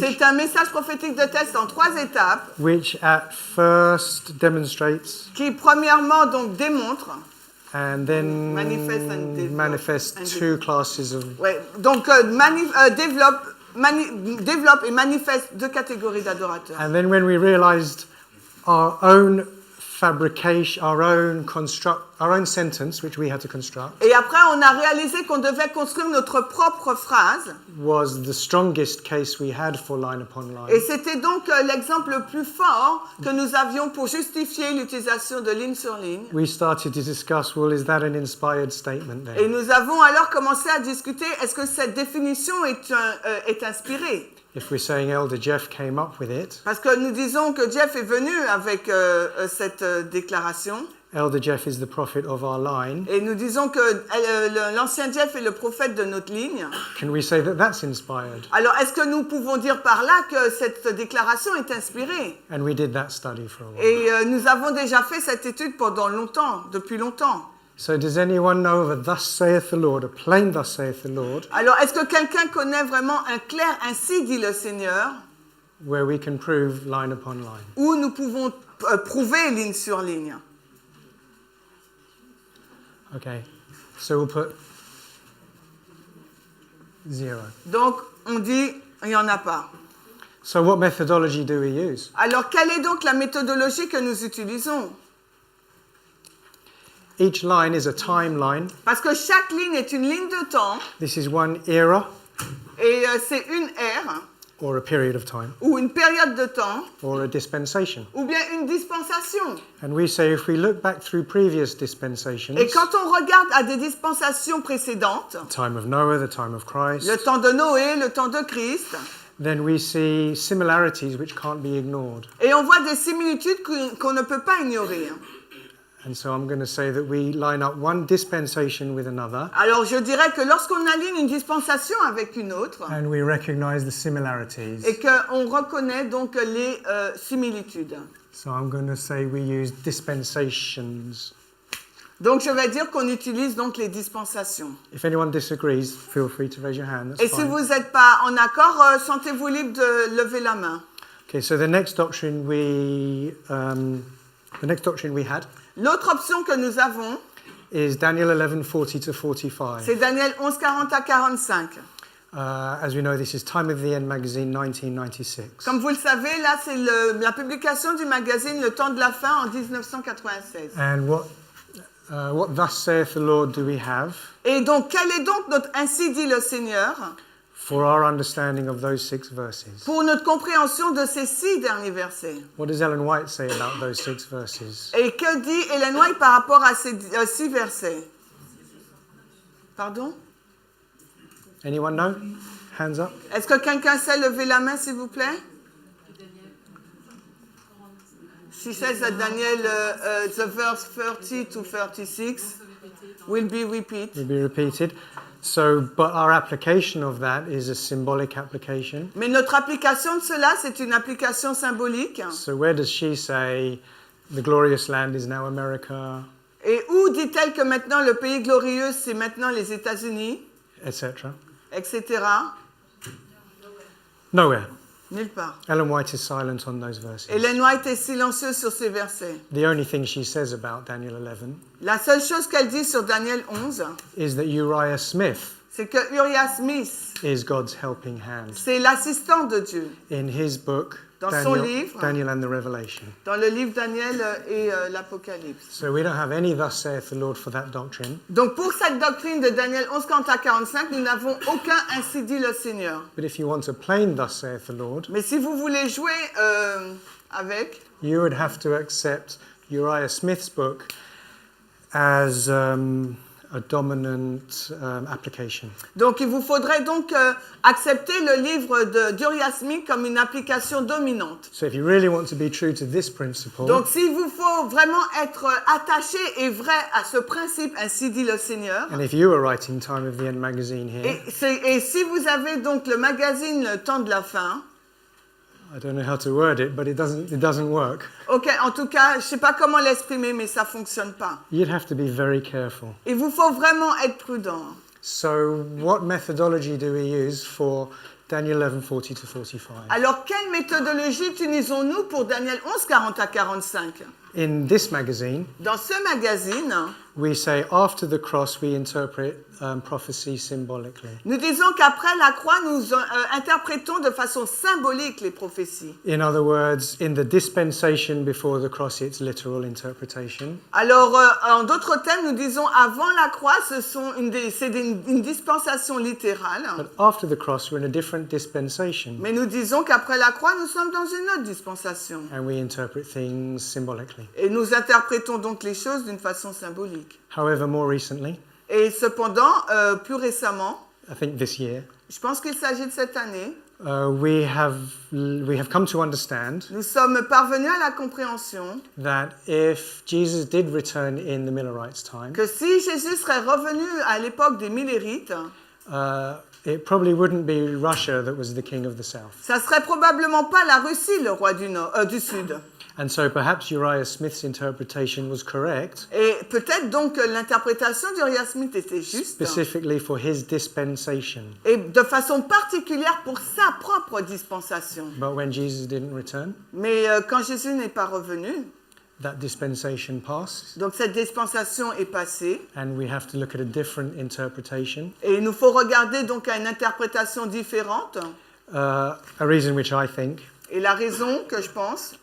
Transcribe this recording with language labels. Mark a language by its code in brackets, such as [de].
[fr] c'est un message prophétique de test en 3 étapes [en] which at first demonstrates [fr] qui premièrement donc démontre, [en] and then Manifest and develop. manifests And two classes of. [fr] ouais, donc développe et manifeste 2 catégories d'adorateurs. [en] And then when we realized our own fabrication, our own sentence, which we had to construct, [fr] Et après, on a réalisé qu'on devait construire notre propre phrase. [en] was the strongest case we had for line upon line. [fr] Et c'était donc l'exemple le plus fort que nous avions pour justifier l'utilisation de ligne sur ligne. [en] We started to discuss, well, is that an inspired statement [fr] Et [en] then? [fr] nous avons alors commencé à discuter, est-ce que cette définition est inspirée? [en] If we're saying Elder Jeff came up with it, [fr] Parce que nous disons que Jeff est venu avec cette déclaration. [en] Elder Jeff is the prophet of our line. [fr] Et nous disons que l'ancien Jeff est le prophète de notre ligne. [en] Can we say that that's inspired? [fr] Alors, est-ce que nous pouvons dire par là que cette déclaration est inspirée? [en] And we did that study for a while. [fr] Et nous avons déjà fait cette étude pendant longtemps, depuis longtemps. [en] So does anyone know of a thus saith the Lord, a plain thus saith the Lord, [fr] Alors, est-ce que quelqu'un connaît vraiment un clair ainsi dit le Seigneur, [en] where we can prove line upon line? [fr] où nous pouvons prouver ligne sur ligne? [en] Okay, so we'll put 0. [fr] Donc, on dit, il n'y en a pas. [en] So what methodology do we use? [fr] Alors, quelle est donc la méthodologie que nous utilisons? [en] Each line is a timeline. [fr] Parce que chaque ligne est une ligne de temps, [en] This is one era, [fr] et c'est une ère, [en] or a period of time, [fr] ou une période de temps, [en] or a dispensation. [fr] ou bien une dispensation. [en] And we say if we look back through previous dispensations, [fr] Et quand on regarde à des dispensations précédentes, [en] the time of Noah, the time of Christ, [fr] le temps de Noé, le temps de Christ, [en] then we see similarities which can't be ignored. [fr] et on voit des similitudes qu'on ne peut pas ignorer. [en] And so I'm going to say that we line up one dispensation with another, [fr] Alors je dirais que lorsqu'on aligne une dispensation avec une autre, [en] and we recognize the similarities. [fr] et qu'on reconnaît donc les similitudes. [en] So I'm going to say we use dispensations. [fr] Donc je vais dire qu'on utilise donc les dispensations. [en] If anyone disagrees, feel free to raise your hand. That's [fr] Et si [en] fine. [fr] vous n'êtes pas en accord, sentez-vous libre de lever la main. [en] Okay, so the next doctrine we had [fr] L'autre option que nous avons, [en] is Daniel 11:40 to 45. [fr] c'est Daniel 11, 40 à 45. [en] As we know, this is Time of the End magazine, 1996. [fr] Comme vous le savez, là c'est la publication du magazine Le Temps de la Fin en 1996. [en] And what thus saith the Lord do we have [fr] Et donc, quel est donc notre ainsi dit le Seigneur [en] for our understanding of those 6 verses? [fr] pour notre compréhension de ces 6 derniers versets? [en] What does Ellen White say about those 6 verses? [fr] Et que dit Ellen White par rapport à ces 6 versets? Pardon? [en] Anyone know? Hands up. [fr] Est-ce que quelqu'un sait lever la main, s'il vous plaît? [en] She says that Daniel, the verse 30 to 36 will be repeated. Will be repeated. So, but our application of that is a symbolic application. [fr] Mais notre application de cela, c'est une application symbolique. [en] So where does she say the glorious land is now America, [fr] Et où dit-elle que maintenant le pays glorieux, c'est maintenant les États-Unis, [en] etc.? [fr] etc. [en] Nowhere. [fr] Nulle part. [en] Ellen White is silent on those verses. [fr] Ellen White est silencieuse sur ces versets. [en] The only thing she says about Daniel 11 [fr] La seule chose qu'elle dit sur Daniel 11, [en] is that Uriah Smith [fr] c'est que Uriah Smith, [en] is God's helping hand [fr] c'est l'assistant de Dieu [en] in his book, [fr] Dans son livre. [en] Daniel and the Revelation. [fr] dans le livre Daniel et l'Apocalypse. [en] So we don't have any thus saith the Lord for that doctrine. [fr] Donc pour cette doctrine de Daniel 11, 40 à 45, nous n'avons aucun ainsi dit le Seigneur. [en] But if you want a plain thus saith the Lord, [fr] Mais si vous voulez jouer avec, [en] you would have to accept Uriah Smith's book as a dominant application. [fr] donc il vous faudrait donc accepter le livre d'Uriah Smith comme une application dominante. [en] So if you really want to be true to this principle, [fr] Donc s'il vous faut vraiment être attaché et vrai à ce principe, ainsi dit le Seigneur, [en] and if you were writing Time of the End magazine here, [fr] et si vous avez donc le magazine Le Temps de la Fin, [en] I don't know how to word it, but it doesn't work. [fr] ok, en tout cas, je ne sais pas comment l'exprimer, mais ça ne fonctionne pas. [en] You'd have to be very careful. [fr] Il vous faut vraiment être prudent. [en] So what methodology do we use for Daniel 11:40 to 45? [fr] Alors, quelle méthodologie utilisons-nous pour Daniel 11, 40 à 45? [en] In this magazine, [fr] Dans ce magazine, [en] we say after the cross we interpret prophecy symbolically. [fr] nous disons qu'après la croix, nous interprétons de façon symbolique les prophéties. [en] In other words, in the dispensation before the cross, it's literal interpretation. [fr] Alors, en d'autres termes, nous disons avant la croix, c'est une dispensation littérale. [en] But after the cross, we're in a different dispensation, [fr] Mais nous disons qu'après la croix, nous sommes dans une autre dispensation. [en] and we interpret things symbolically. [fr] Et nous interprétons donc les choses d'une façon symbolique. [en] However, more recently, [fr] Et cependant, plus récemment, [en] I think this year, [fr] je pense qu'il s'agit de cette année, [en] we have come to understand [fr] nous sommes parvenus à la compréhension [en] that if Jesus did return in the Millerites' time, [fr] que si Jésus serait revenu à l'époque des Millérites, [en] it probably wouldn't be Russia that was the king of the south. [fr] ça serait probablement pas la Russie, le roi du Sud. [en] And so perhaps Uriah Smith's interpretation was correct, [fr] Et peut-être donc que l'interprétation d'Uriah Smith était juste, [en] specifically for his dispensation. [fr] et de façon particulière pour sa propre dispensation. [en] But when Jesus didn't return, [fr] Mais quand Jésus n'est pas revenu, [en] that dispensation passed, [fr] donc cette dispensation est passée, [en] and we have to look at a different interpretation. [fr] et il nous faut regarder donc à une interprétation différente. [en] A reason which I think, [fr] Et la raison que je pense,